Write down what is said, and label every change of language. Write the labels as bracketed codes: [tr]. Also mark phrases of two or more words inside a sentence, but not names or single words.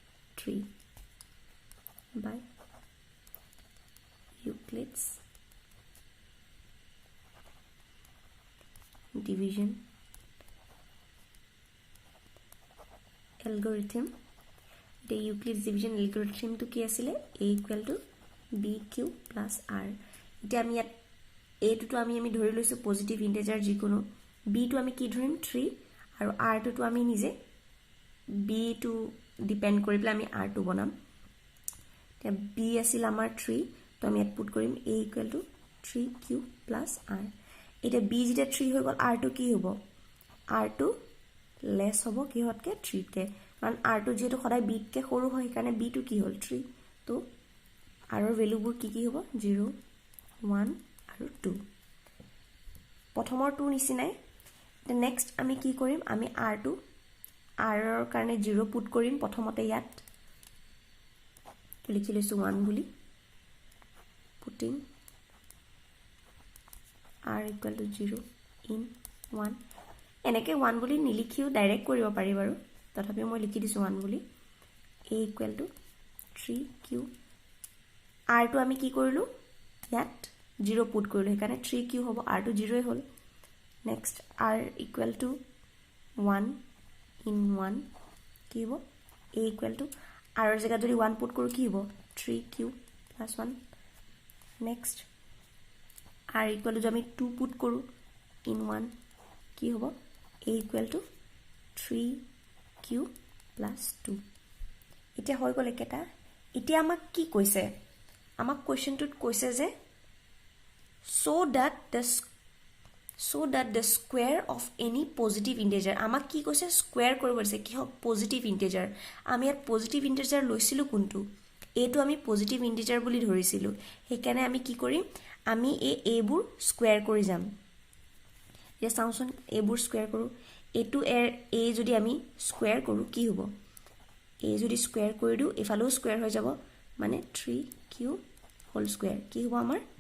[en] 3 by Euclid's division algorithm the Euclid's division algorithm [as] টো কি আছিল [en] a equal to bq plus r [as] এটা আমি ইয়াত a টো আমি ধৰি লৈছো [en] positive integer [as] যিকোনো b টো আমি কি ধৰিম 3 আৰু r টো আমি নিজে b টো ডিপেন্ড কৰি পেলাই আমি r টো বনাম তে b আছিল আমাৰ 3 তো আমি ইয়াত পুট কৰিম [en] a equal to 3q plus r [as] এটা b যেটা 3 হৈ গল r টো কি হ'ব r টো লেস হ'ব কিহতকে 3 কে কাৰণ r টো যেটো সদায় b কে সৰু হয় কাৰণে b টো কি হ'ল 3 তো r ৰ ভ্যালুবোৰ কি হ'ব 0 1 আৰু 2 প্ৰথমৰ 2 নিচিনাই তে নেক্সট আমি কি কৰিম আমি r টো r ৰ কাৰণে 0 পুট কৰিম প্ৰথমতে ইয়াত লিখি লৈছো 1 বুলি [en] putting r equal to 0 in 1 [as] এনেকে 1 বুলি নিলিখিও ডাইৰেক্ট কৰিব পাৰি বাৰু তথাপি মই লিখি দিছো 1 বুলি [en] a equal to 3q [as] r টো আমি কি কৰিলো ইয়াত 0 পুট কৰিলো সেইকাৰণে 3q হ'ব r টো 0 এ হ'ল নেক্সট [en] r equal to 1 in 1 [as] কি হ'ব [en] a equal to [as] r ৰ জায়গা যদি 1 পুট কৰো কি হ'ব [en] 3q plus 1 next r equal to [as] যদি আমি 2 পুট কৰো [en] in 1 [as] কি হ'ব [en] a equal to 3q plus 2 [as] এটা হৈ গলে কেটা এতিয়া আমাক কি কৈছে আমাক কোৱেশ্চনটোত কৈছে যে so [en] that the square of any positive integer [as] আমাক কি কৈছে স্কয়াৰ কৰিব দিছে কি হ'ব [en] positive integer [as] আমি ইয়াত [en] positive integer [as] লৈছিলো কোনটো এটো আমি [en] positive integer [as] বুলি ধৰিছিলো সেইকাৰণে আমি কি কৰিম আমি এ বোৰ স্কয়াৰ কৰি যাম এ চাওঁচোন এ বোৰ স্কয়াৰ কৰো এটো এ যদি আমি স্কয়াৰ কৰো কি হ'ব এ যদি স্কয়াৰ কৰি দিও এফালেও স্কয়াৰ হৈ যাব মানে 3q [en] whole square [as] কি হ'ব আমাৰ